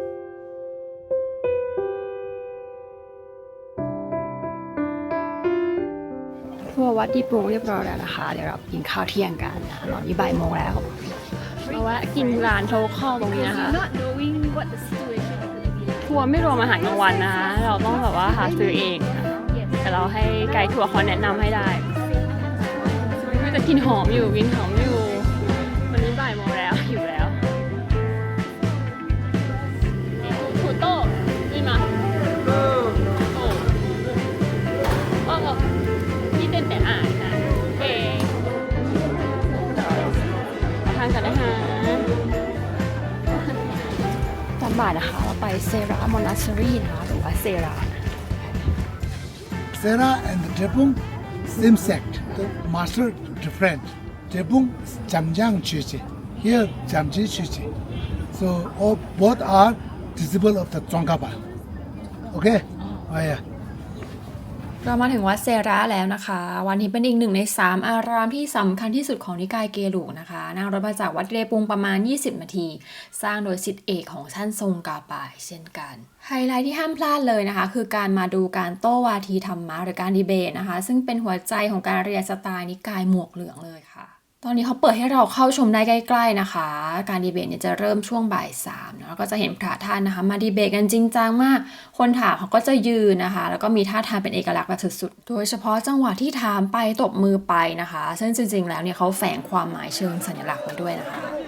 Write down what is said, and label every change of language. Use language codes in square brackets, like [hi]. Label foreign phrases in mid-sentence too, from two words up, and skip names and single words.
[th] ทั่ววัดที่ปรุงเรียบร้อยแล้วนะคะเดี๋ยวเรากินข้าวเที่ยงกันนะตอนนี้บ่ายโมงแล้วเราแวะกินร้านโทคอลตรงนี้นะคะ ทัวร์ไม่รวมอาหารกลางวันนะคะเราต้องแบบว่าหาซื้อเองนะแต่เราให้ไกด์ทัวร์เขาแนะนำให้ได้แต่กินหอมอยู่กินหอมอยู่วันนี้บ่ายโมงแล้วหิวแล้ว [zh] 土豆对吗一点点啊 [th] โอเคทานกันนะคะตอนบ่ายนะคะเราไปเซรามอนาสเตอรี่นะคะหรือว่าเซรา [en] Sera and Drepung, same sect. The master different. Drepung is Jamjang Chichi. Here Jamji Chichi. So all, both are disciple of the Tsongkhapa. Okay? Oh yeah. [th] เรามาถึงวัดเซราแล้วนะคะวันนี้เป็นอีก1 ใน 3 อารามที่สำคัญที่สุดของนิกายเกลุนะคะนั่งรถมาจากวัดเดปุงประมาณ20 นาทีสร้างโดยศิษย์เอก ของท่านทรงกาปายเช่นกันไฮไลท์ที่ห้ามพลาดเลยนะคะคือการมาดูการโต้วาทีธรรมะหรือการดีเบตนะคะซึ่งเป็นหัวใจของการเรียนสไตล์นิกายหมวกเหลืองเลยค่ะตอนนี้เขาเปิดให้เราเข้าชมได้ใกล้ๆนะคะการดีเบตเนี่ยจะเริ่มช่วงบ่าย 3แล้วก็จะเห็นพระท่านนะคะมาดีเบตกันจริงจังมากคนถามเขาก็จะยืนนะคะแล้วก็มีท่าทางเป็นเอกลักษณ์แบบสุดๆโดยเฉพาะจังหวะที่ถามไปตบมือไปนะคะซึ่งจริงๆแล้วเนี่ยเขาแฝงความหมายเชิงสัญลักษณ์มาด้วยนะคะ